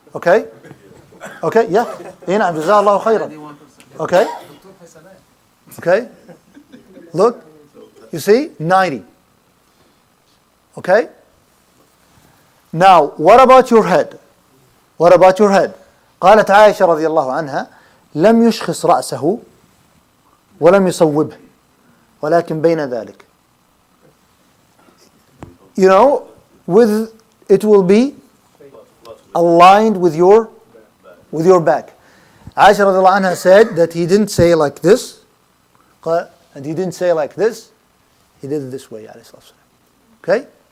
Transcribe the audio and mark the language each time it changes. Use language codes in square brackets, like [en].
[en] Okay? Okay, yeah. [ar] نعم جزاه الله خيرا. [en] Okay? Okay? Look. You see? 90. Okay? Now, what about your head? What about your head? [ar] قالت عائشة رضي الله عنها لم يشخص رأسه ولم يصوبه ولكن بين ذلك. [en] With it will be aligned with your back. Aisha [ar] رضي الله عنها [en] said that he didn't say like this, and he didn't say like this. He did it this way. Okay?